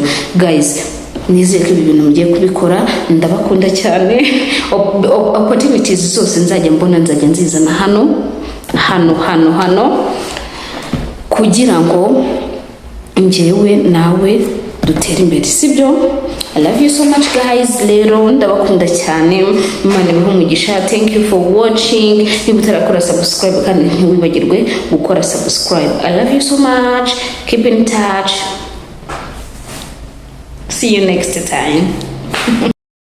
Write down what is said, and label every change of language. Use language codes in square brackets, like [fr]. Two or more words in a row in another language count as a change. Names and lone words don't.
[rw] Guys, nizeye ko ibi bintu mugiye kubikora, ndabakunda cyane. Opportunities zose nzajya mbona nzajya nzizana hano kugira ngo njyewe nawe dutere imbere, sibyo? [en] I love you so much guys. [rw] Rero ndabakunda cyane, Imana ibahe umugisha. [en] Thank you for watching. [rw] Niba utarakora subscribe kandi ntiwibagirwe gukora subscribe. [en] I love you so much. Keep in touch. See you next time.